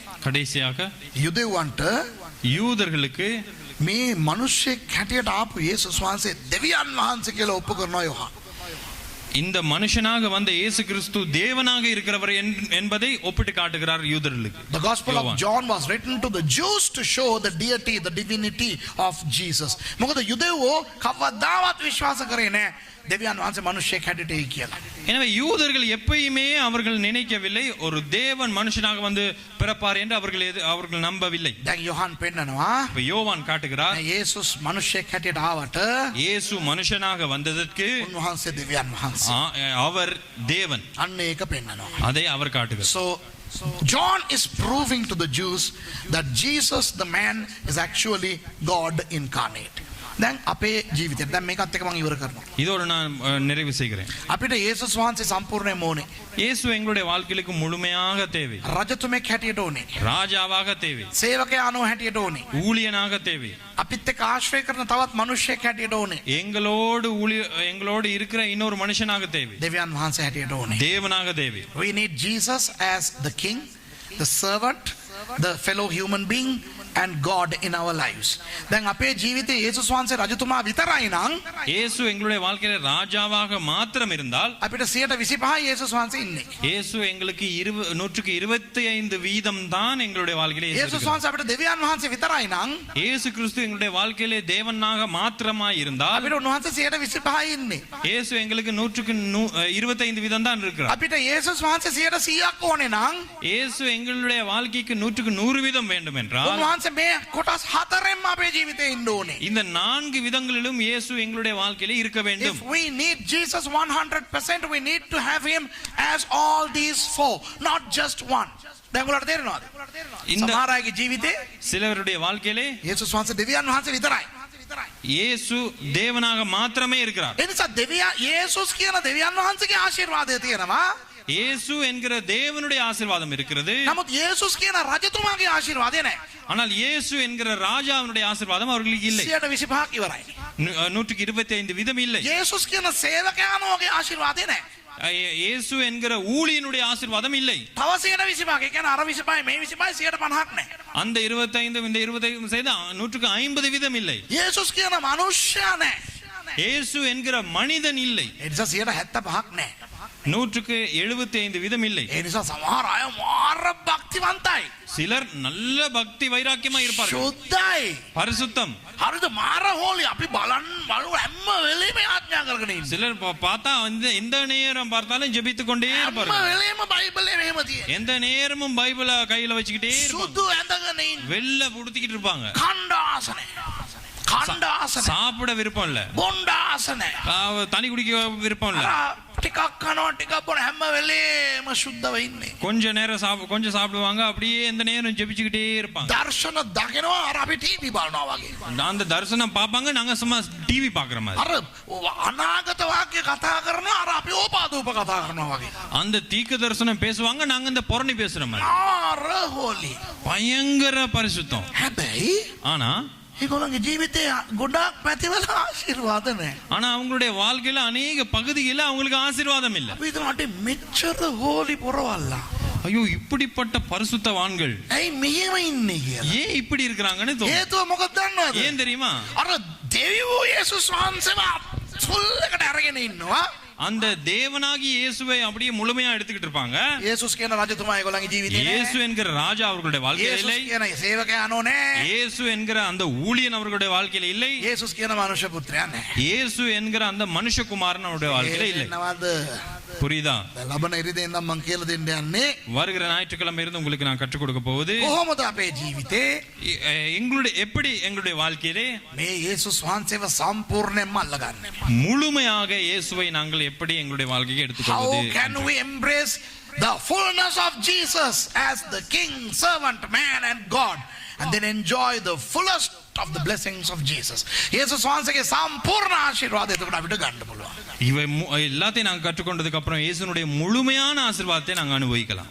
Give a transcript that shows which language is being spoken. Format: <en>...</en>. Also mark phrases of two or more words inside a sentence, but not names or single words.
<ta>கடைசியாக</ta> <si>යුදෙව්වන්ට</si> <ta>யூதர்களுக்கு</ta> <si>මේ මිනිස්සෙක් හැටියට ආපු යේසුස් වහන්සේ දෙවියන් වහන්සේ කියලා ඔප්පු කරනවා යෝහන්.</si> <ta>இந்த மனுஷனாக வந்த இயேசு கிறிஸ்து தேவனாக இருக்கிறவர் என்பதை ஒப்பிட்டு காட்டுகிறார் யூதர்களுக்கு.</ta> <en>The Gospel of John was written to the Jews to show the deity, the divinity of Jesus.</en> <si>මොකද යුදෙවෝ කවදාවත් විශ්වාස කරේ නැහැ දෙවියන් වහන්සේ මිනිසෙක් හැටියට එයි කියලා.</si> <ta>எனவே யூதர்கள் எப்பயுமே அவர்கள் நினைக்கவில்லை ஒரு தேவன் மனுஷனாக வந்து பிறப்பார் என்று அவர்கள் நம்பவில்லை.</ta> <si>දැන් යෝහන් පෙන්නනවා</si> <ta>இப்ப யோவான் காட்டுகிறார்</ta> <si>යේසුස් මිනිසෙක් හැටියට ආවට</si> <ta>இயேசு மனுஷனாக வந்ததற்கு</ta> <si>උන්වහන්සේ දෙවියන් වහන්සේ.</si> <ta>அவர் தேவன்.</ta> <si>අන්න ඒක පෙන්නනවා.</si> <ta>அதை அவர் காட்டுகிறார்.</ta> <en>So John is proving to the Jews that Jesus the man is actually God incarnate.</en> <si>දැන් අපේ ජීවිතේ දැන් මේකත් එක්ක මම ඉවර කරනවා.</si> <ta>இதோட நான் நிறைவு செய்கிறேன்.</ta> <si>අපිට යේසුස් වහන්සේ සම්පූර්ණයෙන්ම ඕනේ.</si> <ta>இயேசு எங்களுடைய வாழ்க்கைக்கு முழுமையாக தேவை.</ta> <si>රජතුමෙක් හැටියට ඕනේ.</si> <ta>ராஜாவாக தேவை.</ta> <si>සේවකයාණෝ හැටියට ඕනේ.</si> <ta>ஊழியனாக தேவை.</ta> <si>අපිත් එක්ක ආශ්‍රය කරන තවත් මිනිසෙක් හැටියට ඕනේ.</si> <ta>எங்களோடு இருக்கிற இன்னொரு மனுஷனாக தேவை.</ta> <si>දෙවියන් වහන්සේ හැටියට ඕනේ.</si> <ta>தேவனாக தேவை.</ta> <en>We need Jesus as the king, the servant, the fellow human being and God in our lives.</en> <si>දැන් අපේ ජීවිතේ යේසුස් වහන්සේ රජතුමා විතරයි නම්</si> <ta>இயேசு எங்களுடைய வாழ்க்கையில ராஜாவாக மாத்திரம் இருந்தால்</ta> <si>අපිට 125යි යේසුස් වහන්සේ ඉන්නේ.</si> <ta>இயேசு எங்களுக்கு 125% தான் எங்களுடைய வாழ்க்கையில இயேசு</ta> <si>යේසුස් වහන්සේ අපිට දෙවියන් වහන්සේ විතරයි නම්</si> <ta>இயேசு கிறிஸ்து எங்களுடைய வாழ்க்கையிலே தேவனாக மாத்திரமாய் இருந்தால்</ta> <si>අපිට උන්වහන්සේ 125යි ඉන්නේ.</si> <ta>இயேசு எங்களுக்கு 125% தான் இருக்கிறார்.</ta> <si>අපිට යේසුස් වහන්සේ 100ක් ඕනේ නම්</si> <ta>இயேசு எங்களுடைய வாழ்க்கைக்கு 100% வேண்டும் என்றால்</ta> <si>උන්වහන්සේ මේ කොටස් හතරෙන්ම අපේ ජීවිතේ ඉන්න ඕනේ.</si> <ta>இந்த 4 விதங்களிலும் இயேசு எங்களுடைய வாழ்க்கையிலே இருக்க வேண்டும்.</ta> <en>If we need Jesus 100%, we need to have him as all these four, not just one.</en> <si>දැන් ඔයාලට තේරෙනවද? සමහර අයගේ ජීවිතේ</si> <ta>சிலருடைய வாழ்க்கையிலே</ta> <si>යේසුස් වහන්සේ දෙවියන් වහන්සේ විතරයි.</si> <ta>இயேசு தேவனாக மாத்திரமே இருக்கிறார்.</ta> <si>ඒ නිසා යේසුස් කියන දෙවියන් වහන්සේගේ ආශිර්වාදය තියෙනවා.</si> <ta>இயேசு என்கிற தேவனுடைய ஆசீர்வாதம் இருக்கிறது.</ta> <si>නමුත් යේසුස් කියන රජතුමාගේ ආශිර්වාදය නැහැ.</si> <ta>ஆனால் இயேசு என்கிற ராஜாவினுடைய ஆசீர்வாதம் அவர்களுக்கு இல்லை.</ta> <si>125ක් ඉවරයි.</si> <ta>125% இல்லை.</ta> <si>යේසුස් කියන සේවකයාණෝගේ ආශිර්වාදය නැහැ.</si> <ta>இயேசு என்கிற ஊழியனுடைய ஆசீர்வாதம் இல்லை.</ta> <si>තව 125ක්. ඒ කියන්නේ අර 25 මේ 25 150ක් නැහැ.</si> <ta>அந்த 25 இந்த 25 செய்து 150% இல்லை.</ta> <si>යේසුස් කියන මනුෂ්‍යයා නැහැ.</si> <ta>இயேசு என்கிற மனிதன் இல்லை.</ta> <si>ඒ නිසා 175ක් නැහැ.</si> <ta>175% இல்லை.</ta> <si>ඒ නිසා සමහර අය මාර භක්තිවන්තයි.</si> <ta>சிலர் நல்ல பக்தி வைராக்கியமா இருப்பார்கள்.</ta> <si>සුද්ධයි.</si> <ta>பரிசுத்தம்.</ta> <si>හරිද මාර හෝලි අපි බලන් බලු හැම වෙලෙම ආඥා කරගෙන ඉන්නේ.</si> <ta>சிலர் பார்த்தா எந்த நேரம் பார்த்தாலும் ஜெபித்துக் கொண்டே</ta> <si>හැම</si> <ta>இருப்பார்கள்.</ta> <si>වෙලෙම බයිබලේ මෙහෙම තියෙන්නේ.</si> <ta>எந்த நேரமும் பைபிளை கையில வச்சுக்கிட்டே இருப்பாங்க.</ta> <si>සුදු ඇඳගෙන ඉන්නේ.</si> <ta>வெள்ள புடுத்திக்கிட்டு இருப்பாங்க.</ta> <si>කණ්ඩාසනේ. කණ්ඩාසනේ.</si> <ta>சாப்பிட விருப்பம் இல்ல.</ta> <si>බොණ්ඩාසනේ.</si> <ta>தனி குடிக்க விருப்பம் இல்ல.</ta> <si>ටිකක් කනවා ටිකක් බොන හැම වෙලේම සුද්ධව ඉන්නේ.</si> <ta>கொஞ்ச நேரம் கொஞ்சம் சாப்பிடுவாங்க, அப்படியே எந்த நேரம் ஜெபிச்சுக்கிட்டே இருப்பாங்க.</ta> <si>දර්ශන දකිනවා අර අපි ටීවී බලනවා වගේ.</si> <ta>அந்த தரிசனம் பார்ப்பாங்க, நாங்க சும்மா டிவி பாக்குற மாதிரி.</ta> <si>අර අනාගත වාක්‍ය කතා කරනවා අර අපි ඕපාදූප කතා කරනවා වගේ.</si> <ta>அந்த தீர்க்க தரிசனம் பேசுவாங்க, நாங்க இந்த புரணி பேசுற மாதிரி.</ta> <si>ආර හෝලි.</si> <ta>பயங்கர பரிசுத்தம்.</ta> <si>හැබැයි</si> <ta>ஆனா</ta> <si>ඒගොල්ලන්ගේ ජීවිතේ ගොඩාක් පැතිවල ආශිර්වාද නැහැ.</si> <ta>ஆனா அவங்களுடைய வாழ்க்கையில அநேக பகுதிகளில் அவங்களுக்கு ஆசீர்வாதம் இல்ல.</ta> <si>අපි හිතනවා මෙච්චර හෝලි පොරවල්ලා.</si> <ta>ஐயோ, இப்படிப்பட்ட பரிசுத்தவான்கள்</ta> <si>ඇයි මෙහෙම ඉන්නේ කියලා.</si> <ta>ஏன் இப்படி இருக்கிறாங்கன்னு தோணும்.</ta> <si>හේතුව මොකක්ද දන්නවද?</si> <ta>ஏன் தெரியுமா?</ta> <si>අර දෙවියෝ යේසුස් වහන්සේව ෆුල් එකට අරගෙන ඉන්නවා.</si> <ta>அந்த தேவனாகி இயேசுவை அப்படியே முழுமையா எடுத்துக்கிட்டு இருப்பாங்க.</ta> <si>යේසුස් කියන රජතුමා ඒගොල්ලන්ගේ ජීවිතේ නෑ.</si> <ta>இயேசு என்கிற ராஜா அவர்களுடைய வாழ்க்கையில இல்லை.</ta> <si>යේසුස් කියන සේවකයාණෝ නෑ.</si> <ta>இயேசு என்கிற அந்த ஊழியன் அவர்களுடைய வாழ்க்கையில இல்லை.</ta> <si>යේසුස් කියන මනුෂ්‍ය පුත්‍රයා නෑ.</si> <ta>இயேசு என்கிற அந்த மனுஷகுமாரன் அவருடைய வாழ்க்கையில இல்லை.</ta> <si>නවද?</si> <ta>புரியுதா?</ta> <si>ලබන ඉරිදේ ඉඳන් මම කියලා දෙන්න යන්නේ</si> <ta>வருகிற ஞாயிற்றுக்கிழமை இருந்து உங்களுக்கு நான் கற்றுக் கொடுக்க போவது</ta> <si>කොහොමද අපේ ජීවිතේ</si> <ta>எங்களுடைய எப்படி எங்களுடைய வாழ்க்கையிலே</ta> <si>මේ යේසුස් වහන්සේව සම්පූර්ණයෙන්ම අල්ලගන්නේ.</si> <ta>முழுமையாக இயேசுவை நாங்கள் எப்படி எங்களுடைய வாழ்க்கையை</ta> <en>How</en> <ta>எடுத்துக்கொள்வது?</ta> <en>can we embrace the fullness of Jesus as the king, servant, man and God and then enjoy the fullest of the blessings of Jesus?</en> <si>යේසුස් වහන්සේගේ සම්පූර්ණ ආශිර්වාදය එතකොට අපිට ගන්න පුළුවන්.</si> <ta>இவை எல்லாத்தையும் நாங்கள் கற்றுக்கொண்டதுக்கு அப்புறம் இயேசுனுடைய முழுமையான ஆசீர்வாதத்தை நாங்கள் அனுபவிக்கலாம்.</ta>